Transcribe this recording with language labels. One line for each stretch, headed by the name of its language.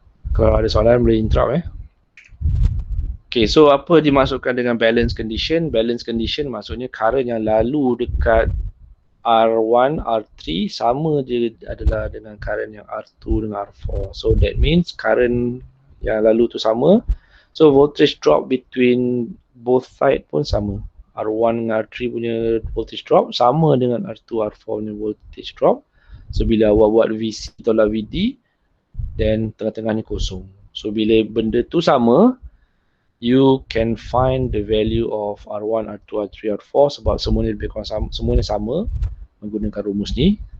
Malay: Kalau ada soalan boleh interrupt Okay, so apa dimasukkan dengan balance condition? Balance condition maksudnya current yang lalu dekat R1, R3 sama je adalah dengan current yang R2 dengan R4.
English: So that means
Malay: current yang lalu tu sama.
English: So voltage drop between both side pun sama.
Malay: R1 dengan R3 punya voltage drop sama dengan R2, R4 punya voltage drop. So bila awak buat VC tolak VD, then tengah-tengah ni kosong. So bila benda tu sama,
English: you can find the value of R1, R2, R3, R4
Malay: sebab semuanya lebih kurang sama, semuanya sama menggunakan rumus ni.